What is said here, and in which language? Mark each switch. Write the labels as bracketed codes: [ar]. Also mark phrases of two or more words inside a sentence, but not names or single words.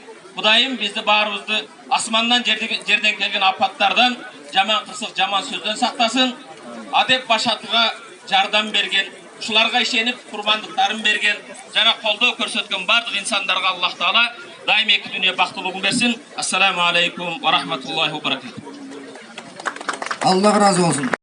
[ky] Кудайым бизди баарыбызды асмандан жерден келген апаттардан, жаман кырсык, жаман сөздөн сактасын. Адеп башатыга жардам берген, ушуларга ишенип курмандыктарын берген, жана колдоо көрсөткөн бардык инсандарга Аллах Таала дайым эки дүние бактылыгын берсин. [ar] السلام عليكم ورحمة الله وبركاته. [tr] Allah razı olsun.